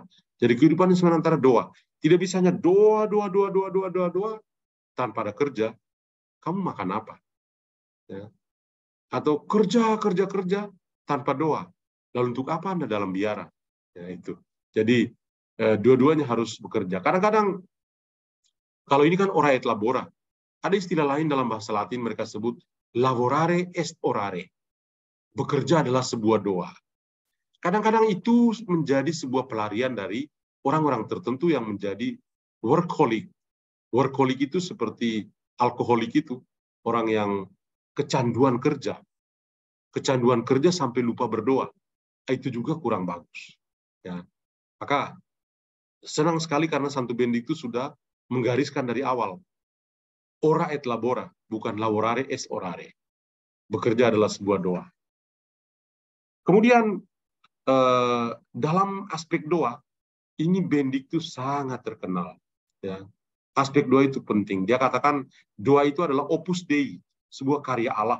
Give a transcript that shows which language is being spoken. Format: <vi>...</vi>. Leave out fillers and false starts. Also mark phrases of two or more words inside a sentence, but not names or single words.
<id>Jadi kehidupan itu antara doa. Tidak bisa hanya doa tanpa ada kerja. Kamu makan apa? Ya. Atau kerja tanpa doa. Lalu untuk apa Anda dalam biara? Ya, itu. Jadi dua-duanya harus bekerja. Kadang-kadang kalau ini kan</id> <la>ora et labora.</la> <id>Ada istilah lain dalam bahasa Latin, mereka sebut</id> <la>lavorare est orare.</la> <id>Bekerja adalah sebuah doa. Kadang-kadang itu menjadi sebuah pelarian dari orang-orang tertentu yang menjadi workaholic. Workaholic itu seperti alkoholik itu, orang yang kecanduan kerja. Kecanduan kerja sampai lupa berdoa. Itu juga kurang bagus. Ya. Maka senang sekali karena Santo Benediktus sudah menggariskan dari awal.</id> <la>Ora et labora,</la> <id>bukan</id> <la>laborare es orare.</la> <id>Bekerja adalah sebuah doa. Kemudian dalam aspek doa, ini Benediktus sangat terkenal. Ya. Aspek doa itu penting. Dia katakan doa itu adalah</id> <la>opus Dei,</la> <id>sebuah karya Allah.</id>